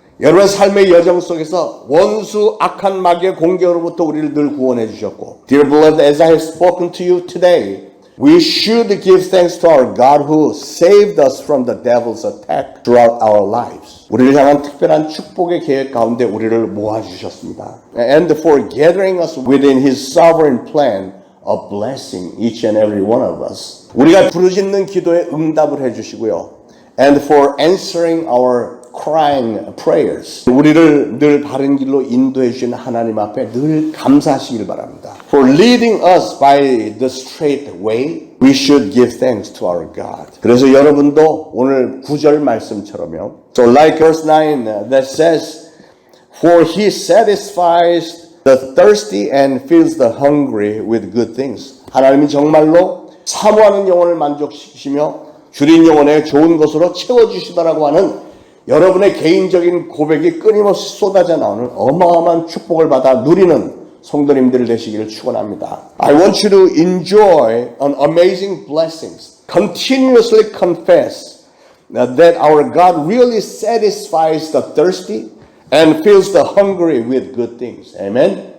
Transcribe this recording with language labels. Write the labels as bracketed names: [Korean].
[Korean] 여러분의 삶의 여정 속에서 원수 악한 마귀의 공격으로부터 우리를 늘 구원해 주셨고, [English] Dear beloved, as I have spoken to you today, we should give thanks to our God who saved us from the devil's attack throughout our lives. [Korean] 우리를 향한 특별한 축복의 계획 가운데 우리를 모아주셨습니다. [English] And for gathering us within His sovereign plan of blessing each and every one of us. [Korean] 우리가 부르짖는 기도에 응답을 해주시고요. [English] And for answering our crying prayers. [Korean] 우리를 늘 바른 길로 인도해 주신 하나님 앞에 늘 감사하시길 바랍니다. [English] For leading us by the straight way, we should give thanks to our God. [Korean] 그래서 여러분도 오늘 9절 말씀처럼요. [English] So like verse 9 that says, For He satisfies the thirsty and fills the hungry with good things. [Korean] 하나님이 정말로 사모하는 영혼을 만족시키시며 줄인 영혼에 좋은 것으로 채워주시더라고 하는 여러분의 개인적인 고백이 끊임없이 쏟아져 나오는 어마어마한 축복을 받아 누리는 성도님들 되시기를 축원합니다. [English] I want you to enjoy an amazing blessings. Continuously confess that our God really satisfies the thirsty and fills the hungry with good things. Amen.